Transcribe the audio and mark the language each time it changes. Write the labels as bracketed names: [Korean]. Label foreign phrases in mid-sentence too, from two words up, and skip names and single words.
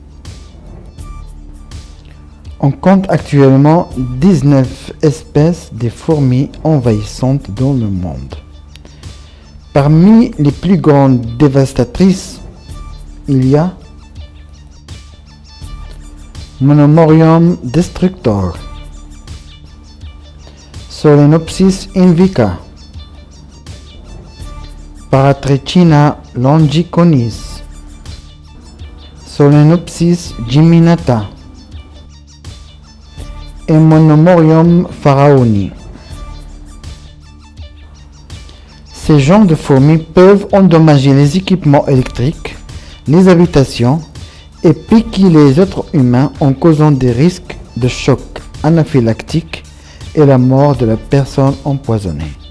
[French] On compte actuellement 19 espèces de fourmis envahissantes dans le monde. Parmi les plus grandes dévastatrices, il y a Monomorium destructor, Solenopsis indica, Paratrecina longicornis, Solenopsis geminata et Monomorium pharaoni. Ces genres de fourmis peuvent endommager les équipements électriques, les habitations et piquer les êtres humains en causant des risques de choc anaphylactique et la mort de la personne empoisonnée.